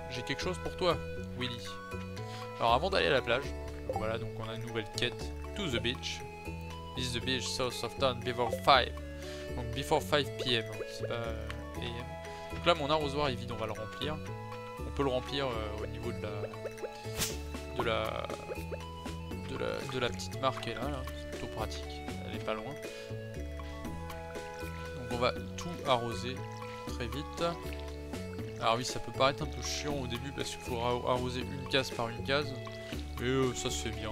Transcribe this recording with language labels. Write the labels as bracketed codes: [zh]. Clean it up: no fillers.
[fr] J'ai quelque chose pour toi, Willy. Alors, avant d'aller à la plage, voilà, donc on a une nouvelle quête. [en] To the beach. This is the beach south of town before 5. [fr] Donc, [en] before 5 p.m. [fr] C'est pas AM. Donc là, mon arrosoir est vide, on va le remplir. On peut le remplir au niveau de la petite marque est là, c'est plutôt pratique, elle est pas loin. Donc on va tout arroser très vite. Alors oui, ça peut paraître un peu chiant au début parce qu'il faudra arroser une case par une case, mais ça se fait bien.